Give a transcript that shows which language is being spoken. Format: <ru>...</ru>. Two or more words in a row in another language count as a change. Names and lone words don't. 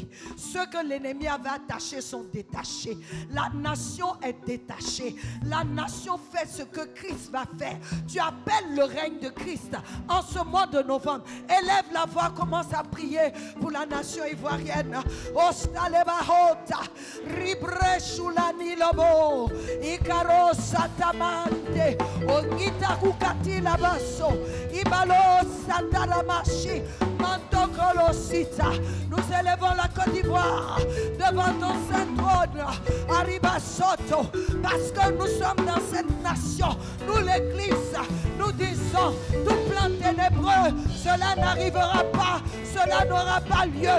<fr>Ceux que l'ennemi avait attachés sont détachés. La nation est détachée. La nation fait ce que Christ va faire. Tu appelles le règne de Christ en ce mois de novembre. Élève la voix, commence à prier pour la nation ivoirienne. Ostalebahota, Ribrechoulani Lobo, Ikaro Satamante. Ongita kukati la basso, Ibalo Santaramashi, Mantokolo Sita. Nous élevons la Côte d'Ivoire devant ton saint trône, Arriba Soto, parce que nous sommes dans cette nation. Nous l'église, nous disons, tout plan ténébreux, cela n'arrivera pas, cela n'aura pas lieu.</fr>